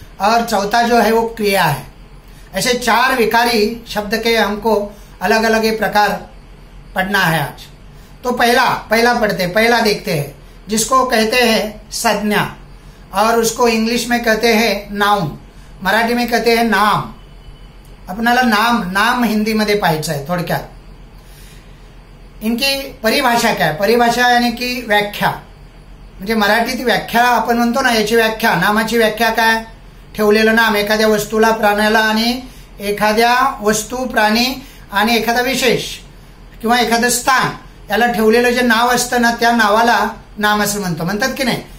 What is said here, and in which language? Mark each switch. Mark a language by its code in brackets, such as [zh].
[hi] और चौथा जो है वो क्रिया है. ऐसे 4 विकारी शब्द के हमको अलग अलग प्रकार पढ़ना है आज. तो पहला पढ़ते, पहला देखते हैं, जिसको कहते हैं संज्ञा. और उसको इंग्लिश में कहते हैं नाउन, मराठी में कहते हैं नाम. [mr] आपल्याला नाम हिंदी मध्ये पाहायचं आहे. थोडक्यात [hi] इनकी परिभाषा क्या है? परिभाषा यानी की व्याख्या. [mr] म्हणजे मराठीत व्याख्या आपण म्हणतो ना, याची व्याख्या, नामाची व्याख्या काय? ठेवलेलं नाम एखाद्या वस्तूला, प्राण्याला आणि एखाद्या वस्तू, प्राणी आणि एखादा विशेष किंवा एखादं स्थान याला ठेवलेलं जे नाव असतं ना, त्या नावाला नाम असं म्हणतात की नाही.